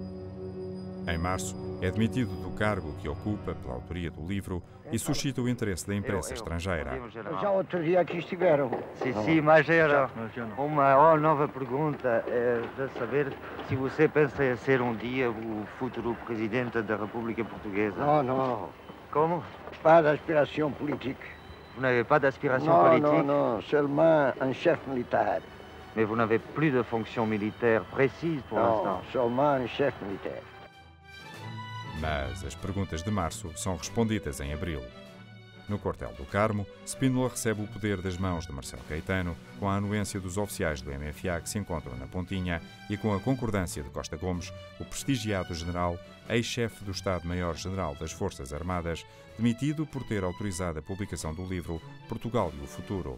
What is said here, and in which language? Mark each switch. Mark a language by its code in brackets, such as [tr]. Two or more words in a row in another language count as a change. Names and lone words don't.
[pt] Em março, é demitido do cargo que ocupa pela autoria do livro e suscita o interesse da imprensa estrangeira. Já outro dia aqui estiveram. Sim, mas era uma nova pergunta de saber se você pensa em ser um dia o futuro presidente da República Portuguesa. [fr] Non. [pt] Como? [fr] Pas d'aspiration politique. Vous n'avez pas d'aspiration politique? Non. Seulement un chef militaire. Mais vous n'avez plus de fonction militaire précise pour l'instant? Non, seulement un chef militaire. [pt] Mas as perguntas de março são respondidas em abril. No quartel do Carmo, Spínola recebe o poder das mãos de Marcelo Caetano, com a anuência dos oficiais do MFA que se encontram na Pontinha e com a concordância de Costa Gomes, o prestigiado general, ex-chefe do Estado-Maior-General das Forças Armadas, demitido por ter autorizado a publicação do livro Portugal e o Futuro.